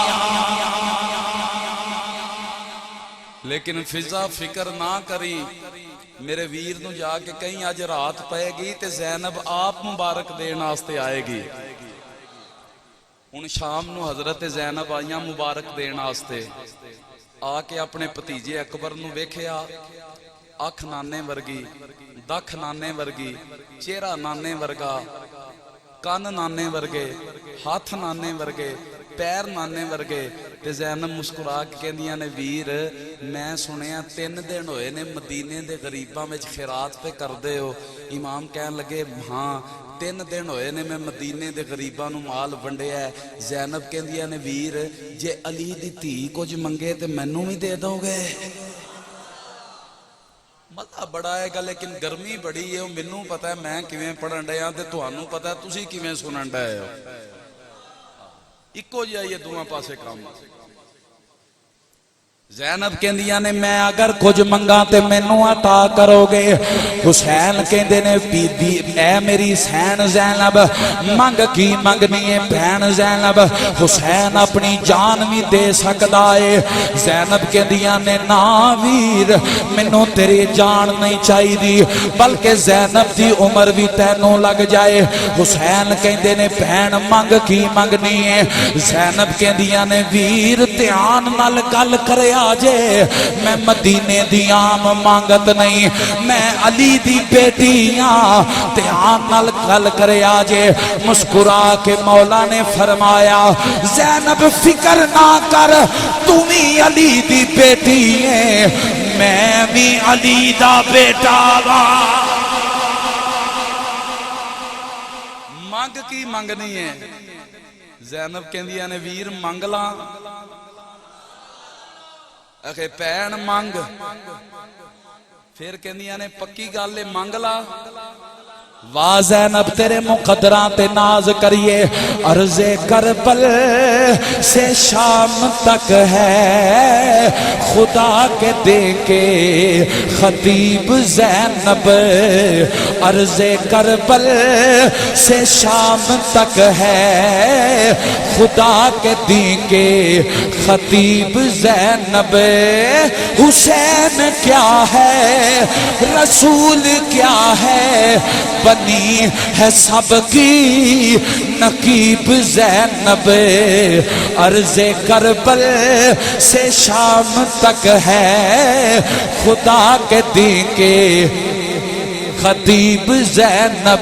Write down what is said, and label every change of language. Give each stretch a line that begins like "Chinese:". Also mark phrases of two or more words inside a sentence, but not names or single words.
Punjabi: لیکن فضا فکر نہ کری، میرے ویر نو جا کے کہیں اج رات پائے گی تے زینب آپ مبارک دین واسطے آئے گی۔ ہن شام نو حضرت زینب آئیاں مبارک دین واسطے، آ کے اپنے بھتیجے اکبر نو ویکھیا، اکھ نانے ورگی، دکھ نانے ورگی، چہرہ نانے ورگا، کان نانے ورگے، ہاتھ نانے ورگے، پیر نانے ورگے، تے زینب مسکرا کے کہندیاں نے ویر میں سنیا 3 دن ہوئے نے مدینے دے غریباں وچ خیرات پہ کردے ہو۔ امام کہن لگے ہاں 3 دن ہوئے نے میں مدینے دے غریباں نو مال ونڈیا ہے۔ زینب کہندیاں نے ویر جے علی دی دھی کچھ منگے تے مینوں بھی دے دو گے؟
Urdu: مزہ بڑا ہے گا لیکن گرمی بڑی ہے،
Punjabi: مینوں پتہ ہے میں کیویں پڑھن ڈیا تے تھانوں پتہ ہے تسی کیویں سنن ڈے ہو، اکو جہا یہ دونوں پاسے کام۔ زینب کہندیاں نے میں اگر کچھ منگا تے مینوں عطا کرو گے۔ حسین کہندے نے بی بی اے میری سین زینب منگ کی منگنی ہے بہن زینب، حسین اپنی جان بھی دے سکدا ہے۔ زینب کہندیاں نے نا ویر مینوں تیری جان نہیں چاہیدی بلکہ زینب دی عمر بھی تینوں لگ جائے۔ حسین کہندے نے بہن منگ کی منگنی ہے، زینب کہندیاں نے ویر دھیان نال گل کریا جے میں مدینے دی عام مانگت نہیں، میں علی دی بیٹی ہاں، دھیان نال گل کرے آجے۔ مسکرا کے مولا نے فرمایا زینب فکر نہ کر، تم ہی علی دی بیٹی ہے، میں بھی علی دا بیٹا ہاں۔ منگ کی منگنی ہے؟ زینب کہندیاں نے ویر منگ لاں، اکھے پین منگ، پھر کہندیاں نے پکی گالے منگ لا۔ واہ زینب تیرے مقدران تے ناز کریے،
Urdu: عرض کربل سے شام تک ہے خدا کے دے کے خطیب زینب، عرض کربل سے شام تک ہے خدا کے دے کے خطیب زینب، حسین کیا ہے رسول کیا ہے بنی ہے سب کی نقیب زینب، عرض کربل سے شام تک ہے خدا کے دین کے خطیب زینب۔